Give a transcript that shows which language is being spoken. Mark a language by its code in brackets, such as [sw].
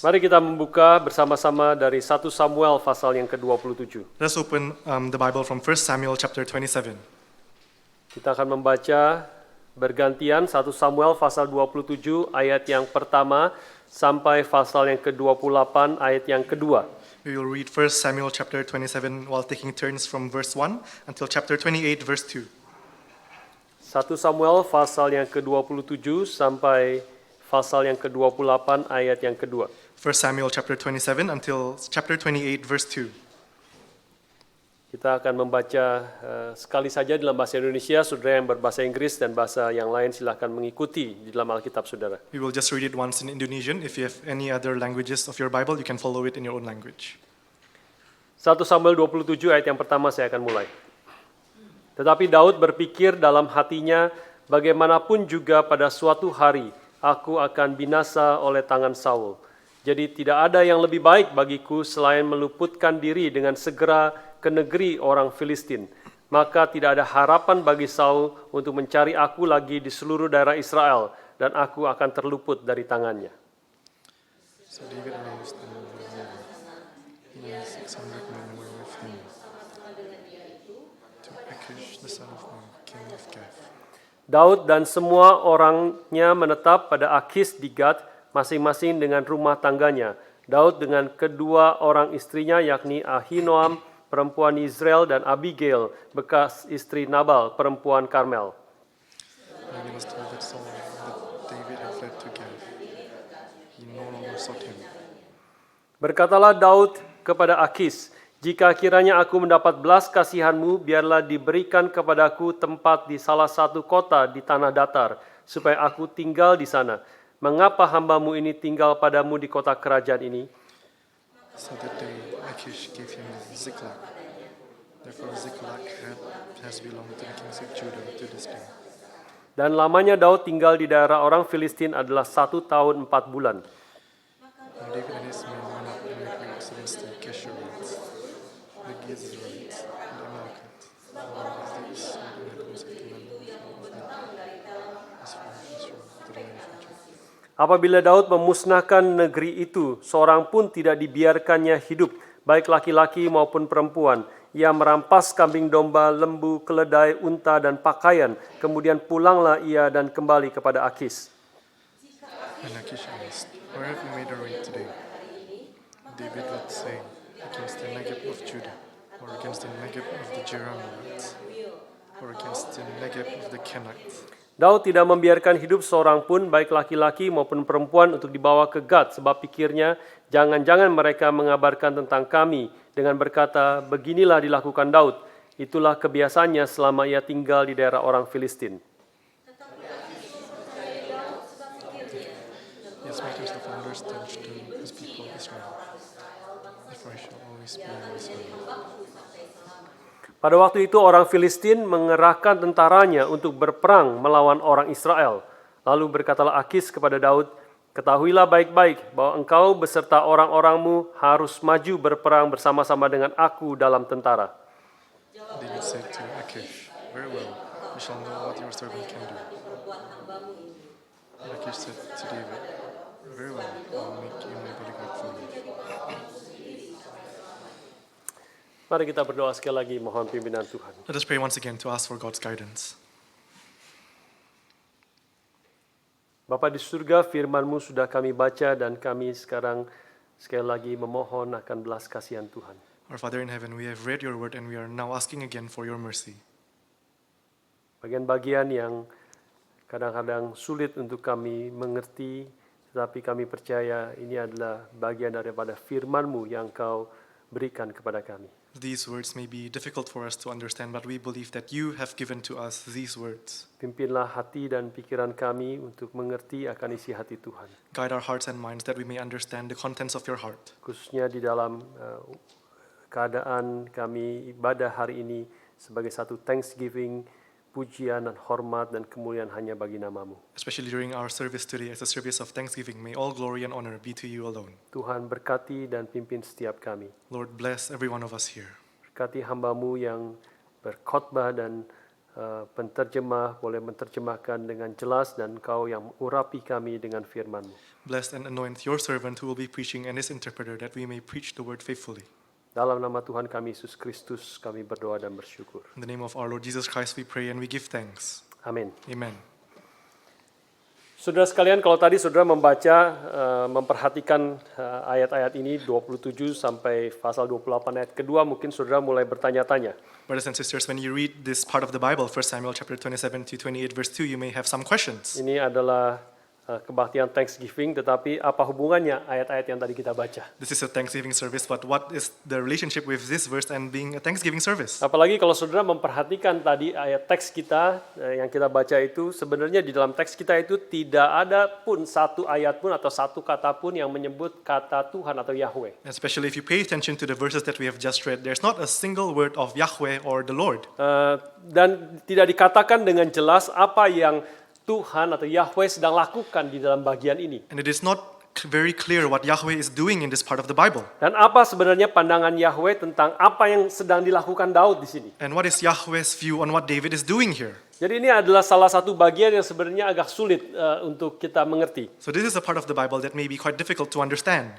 [id] Mari kita membuka bersama-sama dari 1 Samuel pasal yang ke-27. [en] Let's open the Bible from 1 Samuel chapter 27. [id] Kita akan membaca bergantian 1 Samuel pasal 27 ayat yang pertama sampai pasal yang ke-28 ayat yang kedua. [en] We will read 1 Samuel chapter 27 while taking turns from verse 1 until chapter 28 verse 2. [id] 1 Samuel pasal yang ke-27 sampai pasal yang ke-28 ayat yang kedua. [en] 1 Samuel chapter 27 until chapter 28 verse 2. [id] Kita akan membaca sekali saja dalam bahasa Indonesia, saudara yang berbahasa Inggris dan bahasa yang lain silahkan mengikuti di dalam Alkitab saudara. [en] We will just read it once in Indonesian. If you have any other languages of your Bible, you can follow it in your own language. [id] 1 Samuel 27 ayat yang pertama saya akan mulai. Tetapi Daud berpikir dalam hatinya, bagaimanapun juga pada suatu hari aku akan binasa oleh tangan Saul. Jadi tidak ada yang lebih baik bagiku selain meluputkan diri dengan segera ke negeri orang Filistin. Maka tidak ada harapan bagi Saul untuk mencari aku lagi di seluruh daerah Israel, dan aku akan terluput dari tangannya. [en] So David raised and he had 600 men were with him to Achish the son of Maacah, king of Gath. [id] Daud dan semua orangnya menetap pada Akis di Gad, masing-masing dengan rumah tangganya. Daud dengan kedua orang istrinya, yakni Ahinoam, perempuan Israel, dan Abigail, bekas istri Nabal, perempuan Karmel. [en] When he was told that David had fled to Gath, he no longer sought him. [id] Berkatalah Daud kepada Akis, jika kiranya aku mendapat belas kasihanmu, biarlah diberikan kepadaku tempat di salah satu kota di tanah datar, supaya aku tinggal di sana. Mengapa hambamu ini tinggal padamu di kota kerajaan ini? [en] So that day Achish gave him Ziklag. Therefore Ziklag has belonged to the kings of Judah to this day. [id] Dan lamanya Daud tinggal di daerah orang Filistin adalah 1 tahun 4 bulan. [en] And David and his men went up and made war against the Geshurites, the Gizrites, and the Amalekites, and these and the host of the men of as far as Israel to the land of Egypt. [id] Apabila Daud memusnahkan negeri itu, seorang pun tidak dibiarkannya hidup, baik laki-laki maupun perempuan. Ia merampas kambing domba, lembu, keledai, unta, dan pakaian. Kemudian pulanglah ia dan kembali kepada Akis. [en] And Achish asked, "Where have you made a raid today?" David would say, "Against the Negeb of Judah, or against the Negeb of the Jerahmeelites, or against the Negeb of the Kenites." [id] Daud tidak membiarkan hidup seorang pun, baik laki-laki maupun perempuan, untuk dibawa ke Gad, sebab pikirnya, jangan-jangan mereka mengabarkan tentang kami dengan berkata, beginilah dilakukan Daud. Itulah kebiasaannya selama ia tinggal di daerah orang Filistin. [en] He has made himself understand to his people Israel. Therefore he shall always be in Israel. [id] Pada waktu itu orang Filistin mengerahkan tentaranya untuk berperang melawan orang Israel. Lalu berkatalah Akis kepada Daud, ketahuilah baik-baik bahwa engkau beserta orang-orangmu harus maju berperang bersama-sama dengan aku dalam tentara. [en] David said to Achish, "Very well, we shall know what your servant can do." And Achish said to David, "Very well, I will make you my bodyguard for you." [id] Mari kita berdoa sekali lagi, mohon pimpinan Tuhan. [en] Let us pray once again to ask for God's guidance. [id] Bapa di surga, firman-Mu sudah kami baca dan kami sekarang sekali lagi memohon akan belas kasihan Tuhan. [en] Our Father in heaven, we have read your word and we are now asking again for your mercy. [id] Bagian-bagian yang kadang-kadang sulit untuk kami mengerti, tetapi kami percaya ini adalah bagian daripada firman-Mu yang Kau berikan kepada kami. [en] These words may be difficult for us to understand, but we believe that you have given to us these words. [id] Pimpinlah hati dan pikiran kami untuk mengerti akan isi hati Tuhan. [en] Guide our hearts and minds that we may understand the contents of your heart. [id] Khususnya di dalam keadaan kami ibadah hari ini sebagai satu thanksgiving, pujian dan hormat dan kemuliaan hanya bagi nama-Mu. [en] Especially during our service today as a service of thanksgiving, may all glory and honor be to you alone. [id] Tuhan berkati dan pimpin setiap kami. [en] Lord, bless every one of us here. [id] Berkati hamba-Mu yang berkhotbah dan penterjemah boleh menerjemahkan dengan jelas dan Engkau yang urapi kami dengan firman-Mu. [en] Bless and anoint your servant who will be preaching and his interpreter, that we may preach the word faithfully. [id] Dalam nama Tuhan kami Yesus Kristus kami berdoa dan bersyukur. [en] In the name of our Lord Jesus Christ we pray and we give thanks. [id] Amin. [en] Amen. [id] Saudara sekalian, kalau tadi saudara membaca, memperhatikan ayat-ayat ini 27 sampai pasal 28 ayat kedua, mungkin saudara mulai bertanya-tanya. [en] Brothers and sisters, when you read this part of the Bible, 1 Samuel chapter 27 to 28 verse 2, you may have some questions. [id] Ini adalah kebaktian Thanksgiving, tetapi apa hubungannya ayat-ayat yang tadi kita baca? [en] This is a Thanksgiving service, but what is the relationship with this verse and being a Thanksgiving service? [id] Apalagi kalau saudara memperhatikan tadi ayat teks kita yang kita baca itu, sebenarnya di dalam teks kita itu tidak ada pun satu ayat pun atau satu kata pun yang menyebut kata Tuhan atau Yahweh. [en] Especially if you pay attention to the verses that we have just read, there's not a single word of Yahweh or the Lord. [id] Dan tidak dikatakan dengan jelas apa yang Tuhan atau Yahweh sedang lakukan di dalam bagian ini. [en] And it is not very clear what Yahweh is doing in this part of the Bible. [id] Dan apa sebenarnya pandangan Yahweh tentang apa yang sedang dilakukan Daud di sini? [en] And what is Yahweh's view on what David is doing here? [id] Jadi ini adalah salah satu bagian yang sebenarnya agak sulit untuk kita mengerti. [en] So this is a part of the Bible that may be quite difficult to understand.